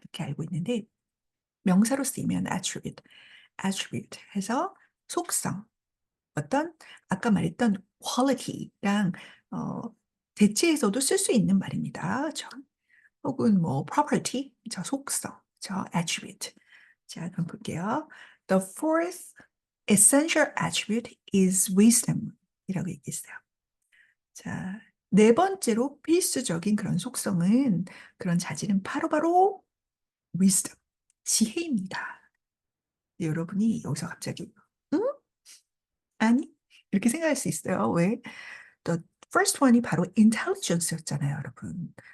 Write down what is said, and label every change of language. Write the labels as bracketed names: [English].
[Korean] 이렇게 알고 있는데 명사로 쓰이면 attribute 해서 속성, 어떤 아까 말했던 quality랑 어, 대체해서도 쓸 수 있는 말입니다. 혹은 뭐 property, 속성, attribute. 자, 그럼 볼게요. [English] The fourth essential attribute is wisdom [Korean] 이라고 얘기했어요. 자, 네 번째로 필수적인 그런 속성은 그런 자질은 바로바로 wisdom, 지혜입니다. 여러분이 여기서 갑자기 응? 아니? 이렇게 생각할 수 있어요. 왜? [English] The first one [Korean] 이 바로 intelligence였잖아요, 여러분.